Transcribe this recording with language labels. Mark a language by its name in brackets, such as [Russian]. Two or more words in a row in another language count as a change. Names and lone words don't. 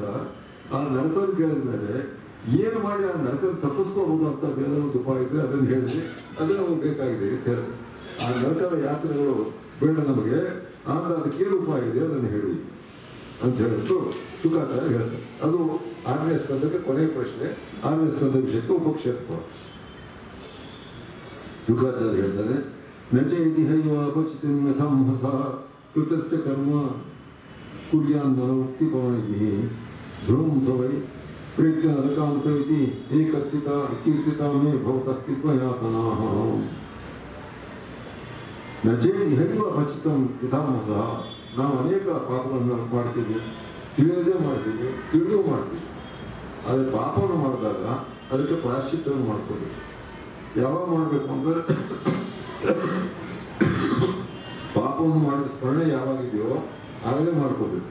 [Kannada] ಆ ನರಕವನ್ನು ಕೇಳಿದ ಮೇಲೆ ಏನು ಮಾಡಿ ಆ ನರಕವನ್ನು ತಪ್ಪಿಸ್ಕೋಬೋದು ಅಂತ ಬೇರೆ ಒಂದು ಉಪಾಯ ಇದ್ದರೆ ಅದನ್ನು ಹೇಳಿ, ಅದು ನಮಗೆ ಬೇಕಾಗಿದೆ ಅಂತ ಹೇಳಿ. ಆ ನರಕದ ಯಾತ್ರೆಗಳು ಬೇಡ ನಮಗೆ, ಆಗ ಅದಕ್ಕೇನು ಉಪಾಯ ಇದೆ ಅದನ್ನು ಹೇಳಿ ಅಂತ ಹೇಳಿದ್ರು ಶುಕಾಚಾರ್ಯ ಹೇಳ್ತಾರೆ. ಅದು 6ನೇ ಸ್ಕಂದಕ್ಕೆ ಕೊನೆಯ ಪ್ರಶ್ನೆ. 6ನೇ ಸ್ಕಂದ ವಿಷಯಕ್ಕೆ ಉಪಕ್ಷೇಪ. ಶುಕಾಚಾರ್ಯ ಹೇಳ್ತಾರೆ, [Sanskrit] ನಚ ಇತಿ ಹೈವ ಅಪಚಿತಿಂ ಯಥಂ ಹಸ ಕೃತಸ್ಯ ಕರ್ಮ कुर्यान्ननमुक्तिपवनिभिः ध्रुवं स वै प्रेत्य नरकानुपैति एकर्तिता कीर्तिता मे भवतस्तित्वयातनाः न चेदिहैव भचितं यथामसः [Kannada] ನಾವು ಅನೇಕ ಪಾಪಗಳನ್ನು ಮಾಡ್ತೀವಿ, ತಿಳಿಯದೇ ಮಾಡ್ತೀವಿ, ತಿಳಿದು ಮಾಡ್ತೀವಿ. ಆದರೆ ಪಾಪವನ್ನು ಮಾಡಿದಾಗ ಅದಕ್ಕೆ ಪ್ರಾಯಶ್ಚಿತ್ತವನ್ನು ಮಾಡ್ಕೋಬೇಕು. ಯಾವಾಗ ಮಾಡಬೇಕು ಅಂದರೆ ಪಾಪವನ್ನು ಮಾಡಿದ ಸ್ಮರಣೆ ಯಾವಾಗಿದೆಯೋ ಆಗಲೇ ಮಾಡ್ಕೋಬೇಕು.